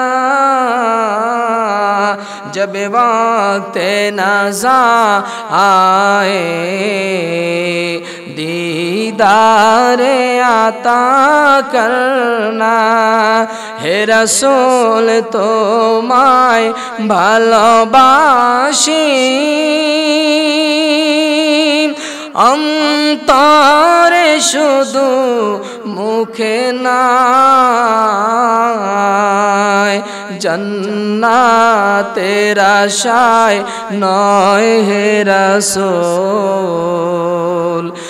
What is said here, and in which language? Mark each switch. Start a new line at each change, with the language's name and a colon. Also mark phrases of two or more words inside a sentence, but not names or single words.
Urdu: جب وقت نزا آئے دیدار عطا کرنا ہے رسول
Bangla: তোমায় ভালোবাসি অন্তরে শুধু মুখে নাই জান্নাতের আশায় নয় হে রাসূল